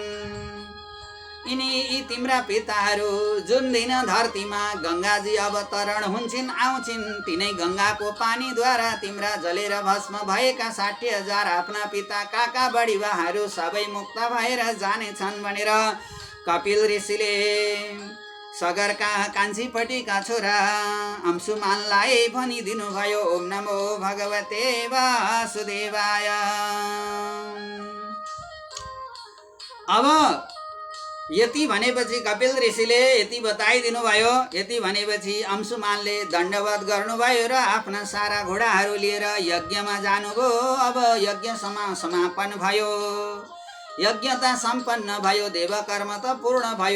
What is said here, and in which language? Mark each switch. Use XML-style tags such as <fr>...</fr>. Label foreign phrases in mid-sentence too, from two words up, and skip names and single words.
<ne>यी तिम्रा पिताहरू जुन दिन धरतीमा गङ्गाजी अवतरण हुन्छन् आउँछिन्, तिनै गङ्गाको पानीद्वारा तिम्रा जलेर भस्म भएका 60,000 आफ्ना पिता काका बढीबाहरू सबै मुक्त भएर जानेछन् भनेर कपिल ऋषिले सगरका कान्छीपट्टिका छोरा अंशुमानलाई भनिदिनु भयो।</ne> <sa>ओम नमो भगवते वासुदेवाय।</sa> <ne>अब यति भनेपछि कपिल ऋषिले यति बताइदिनु भयो। यति भनेपछि अंशुमानले दण्डवत गर्नुभयो र आफ्ना सारा घोडाहरू लिएर यज्ञमा जानुभयो। अब यज्ञ समापन भयो, यज्ञता सम्पन्न भयो, देवकर्म त पूर्ण भयो।</ne>